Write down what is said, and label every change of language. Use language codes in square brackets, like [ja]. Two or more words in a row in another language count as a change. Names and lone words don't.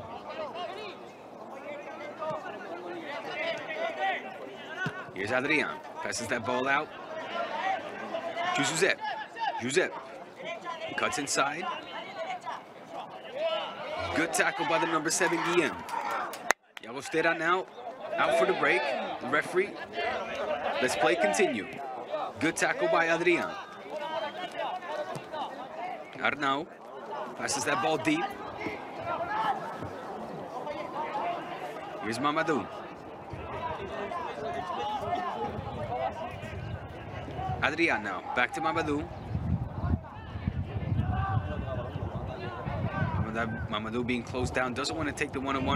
[en] Here's Adrián, passes that ball out to Josep. Josep cuts inside. Good tackle by the number 7, Guillem. Llagostera now out for the break. The referee, let's play continue. Good tackle by Adrián. Arnau passes that ball deep. Here's Mamadou. Adrián now, back to Mamadou. Mamadou being closed down, doesn't want to take the one-on-one.